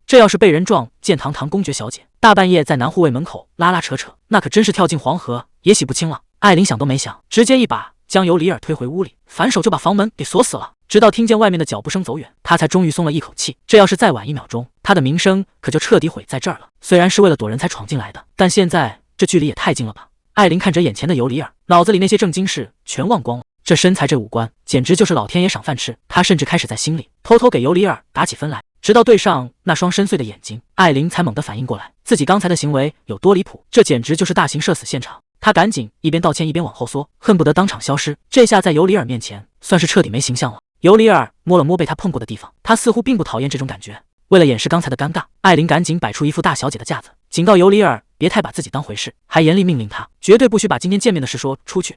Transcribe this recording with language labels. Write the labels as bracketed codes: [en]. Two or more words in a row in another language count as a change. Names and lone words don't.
[zh] 這要是被人撞見堂堂公爵小姐，大半夜在男護衛門口拉拉扯扯，那可真是跳進黃河也洗不清了。艾琳想都沒想，直接一把將尤里爾推回屋裡，反手就把房門給鎖死了。直到聽見外面的腳步聲走遠，他才終於鬆了一口氣。這要是再晚1秒鐘，他的名聲可就徹底毀在這兒了。雖然是為了躲人才闖進來的，但現在這距離也太近了吧。艾琳看着眼前的尤里爾，腦子裡那些正經事全忘光了。這身材這五官，簡直就是老天爺賞飯吃。他甚至開始在心裡偷偷給尤里爾打起分來。直到對上那雙深邃的眼睛，艾琳才猛地反應過來，自己剛才的行為有多離譜。這簡直就是大型社死現場。他趕緊一邊道歉一邊往後縮，恨不得當場消失。這下在尤里爾面前，算是徹底沒形象了。尤里爾摸了摸被他碰過的地方，他似乎並不討厭這種感覺。為了掩飾剛才的尷尬，艾琳趕緊擺出一副大小姐的架子，警告尤里爾別太把自己當回事，還嚴厲命令他絕對不許把今天見面的事說出去。